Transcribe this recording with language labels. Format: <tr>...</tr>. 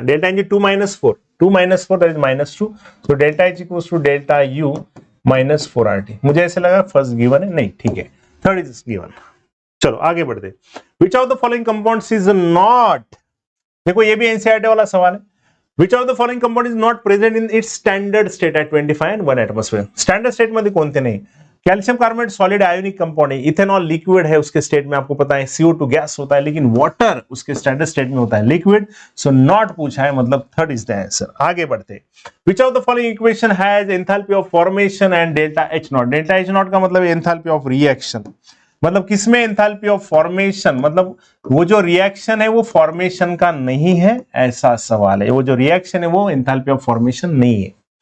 <hi>Delta N G 2 minus 4, 2 minus 4 that is minus 2, तो delta H equals to delta U minus 4RT। मुझे ऐसे लगा first given है, नहीं ठीक है, थर्ड इज गिवन। चलो आगे बढ़ते।</hi> <en>which of the following compounds is not,</en> <hi>देखो ये भी एनसीईआरटी वाला सवाल है।</hi> <en>Which of the following compound is not present in its standard state at 25 and 1 atmosphere?</en> <mr>Standard state मध्ये कोणते नाही,</mr> <hi>calcium carbonate solid ionic compound है, इथेनॉल लिक्विड है उसके स्टेट में, आपको पता है CO2 गैस होता है, लेकिन वाटर उसके स्टैंडर्ड स्टेट में होता है लिक्विड, सो नॉट पूछा है, मतलब थर्ड इज द आंसर। आगे बढ़ते,</hi> <en>Which of the following equation has enthalpy of formation and delta H not.</en> <hi>Delta H not का मतलब एंथैल्पी ऑफ रिएक्शन, मतलब किसमें एंथैल्पी ऑफ फॉर्मेशन, मतलब वो जो रिएक्शन है वो फॉर्मेशन का नहीं है, ऐसा सवाल है। वो जो रिएक्शन है वो एंथैल्पी ऑफ फॉर्मेशन नहीं है।</hi>